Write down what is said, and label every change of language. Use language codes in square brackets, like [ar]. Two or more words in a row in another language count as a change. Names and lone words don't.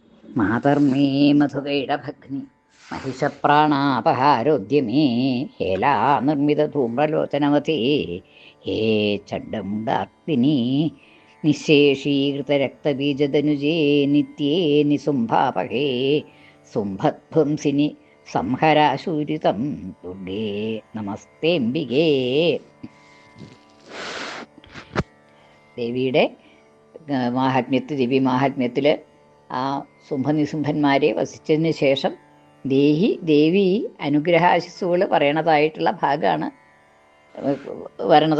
[sa] मातर्मे मधुकैटभग्नि महिषप्राणापहारोद्यमे हेला निर्मितधूम्रलोचनवती हे चण्डमुण्डार्तिनी निःशेषीकृतरक्तबीजदनुजे नित्ये निसुम्भापहे सुम्भध्वंसिनि संहराशूरितं दुर्गे नमस्तेम्बिके. [ml] ദേവിയുടെ ദിവ്യമാഹാത്മ്യത്തിൽ ആ സുംഭനിസുംഭന്മാരെ വസിച്ചതിന് ശേഷം ദേവി അനുഗ്രഹാശിസ്സുകൾ പറയണതായിട്ടുള്ള ഭാഗമാണ് വരണത്.